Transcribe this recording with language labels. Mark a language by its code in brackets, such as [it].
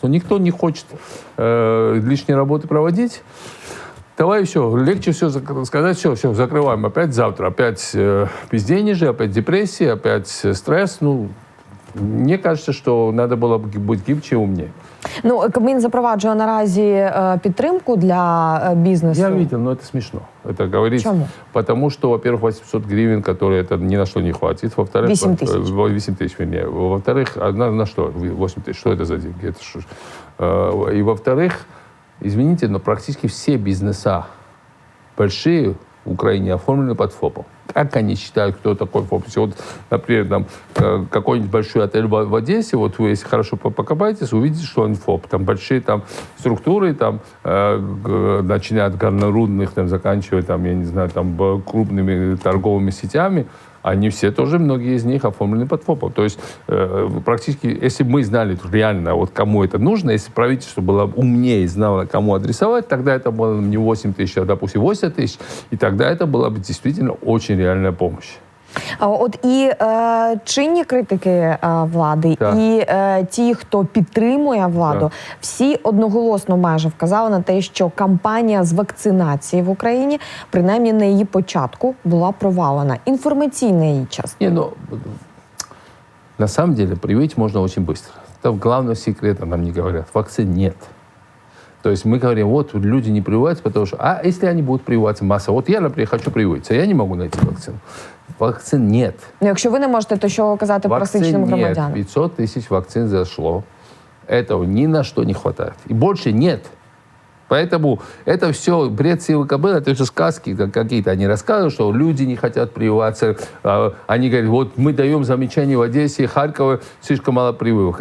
[ru] Но никто не хочет лишней работы проводить. Давай все, легче все сказать, все, закрываем опять завтра. Опять безденежье, опять депрессия, опять стресс. Мне кажется, что надо было быть гибче и умнее. [uk] Кабмін запроваджує наразі підтримку для бізнесу. [ru] Я видел, но это смешно. Это говорить. Почему? Потому что, во-первых, 800 гривен, которые это ни на что не хватит. Во-вторых, 8 тысяч. 8 тысяч, вернее. Во-вторых, на что? 8 тысяч, что это за деньги? И во-вторых, извините, но практически все бизнеса большие в Украине оформлены под ФОПом. Как они считают, кто такой ФОП? Вот, например, там, какой-нибудь большой отель в Одессе, вот вы, если хорошо покопаетесь, увидите, что он ФОП. Там большие там, структуры, там, начиная от горнорудных, там, заканчивая, там, я не знаю, там, крупными торговыми сетями, они все тоже, многие из них оформлены под ФОПом. То есть практически, если бы мы знали реально, вот кому это нужно, если правительство было умнее и знало, кому адресовать, тогда это было не 8 тысяч, а, допустим, 80 тысяч, и тогда это была бы действительно очень реальная помощь. [uk] От і чинні критики влади, так, і ті, хто підтримує владу, так, всі одноголосно майже вказали на те, що кампанія з вакцинації в Україні, принаймні на її початку, була провалена. Інформаційна її частина. [ru] На самом деле привить можно очень быстро. Там главного секрета нам не говорят. Вакцин нет. То есть мы говорим, вот люди не прививаются, потому что, а если они будут прививаться массово? Вот я, например, хочу прививаться, я не могу найти вакцину. Вакцин нет. [uk] Якщо ви не можете, то що казати пересічним громадянам? [ru] 500 тысяч вакцин зашло. Этого ни на что не хватает. И больше нет. Поэтому это все бред силы кобылы, это все сказки какие-то. Они рассказывают, что люди не хотят прививаться. Они говорят, вот мы даем замечания в Одессе, Харькове, слишком мало прививок.